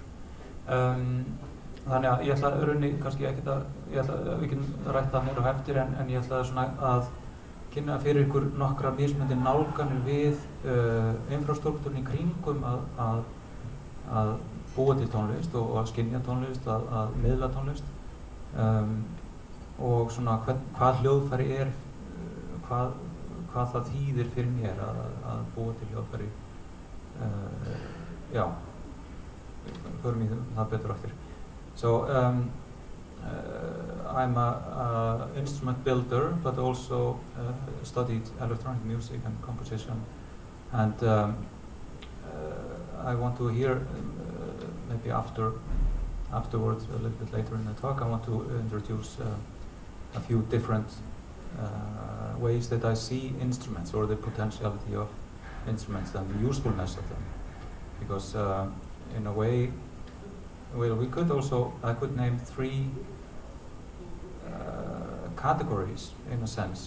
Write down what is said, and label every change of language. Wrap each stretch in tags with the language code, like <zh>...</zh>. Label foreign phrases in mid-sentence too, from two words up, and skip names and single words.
<is>Þannig að ég ætla rauninni kannski ekkert að við getum rætt það meira á eftir en ég ætla svona að kynna fyrir ykkur nokkra mismunandi nálganir við infrastruktúrin í kringum að búa til tónlist og að skynja tónlist, að miðla tónlist og svona hvað hljóðfæri er, hvað það þýðir fyrir mér að búa til hljóðfæri. Já, förum í það betur eftir.</is> <en>So I'm an instrument builder, but also studied electronic music and composition, and I want to hear maybe afterwards, a little bit later in the talk, I want to introduce a few different ways that I see instruments or the potentiality of instruments and the usefulness of them, because in a way, well, I could name 3 categories in a sense.</en>